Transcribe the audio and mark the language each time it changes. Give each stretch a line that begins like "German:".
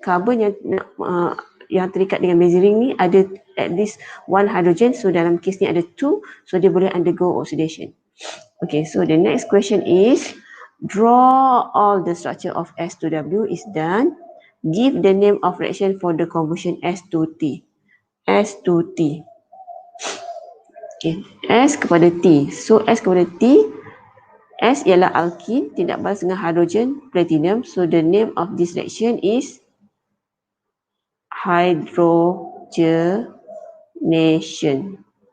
Malay: Carbon yang terikat dengan benzene ni ada
English: at least one hydrogen,
Malay: so dalam kes ni ada 2, so dia boleh undergo oxidation.
English: Okay, so the next question is draw all the structure of S to W is done. Give the name of reaction for the conversion S to T. S to T. Okay,
Malay: S kepada T. So S kepada T, S ialah alkin, tindak balas dengan hydrogen platinum.
English: So the name of this reaction is hydrogenation.